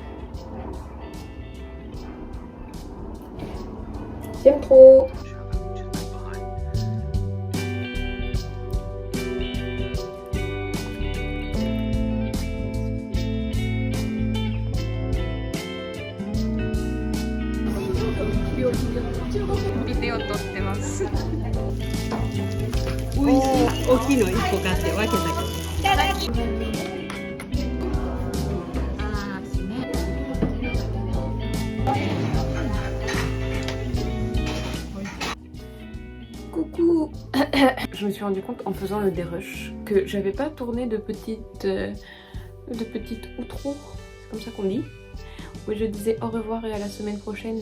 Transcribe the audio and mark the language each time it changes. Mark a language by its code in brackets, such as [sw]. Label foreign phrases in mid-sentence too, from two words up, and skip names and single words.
[fr] J'aime trop. [ja] Vidéo 撮ってます。美味しい大きいの1個買って分けたけど。 [fr] Coucou. Je me suis rendu compte en faisant le dérush que j'avais pas tourné de petite outro, c'est comme ça qu'on dit, où je disais au revoir et à la semaine prochaine.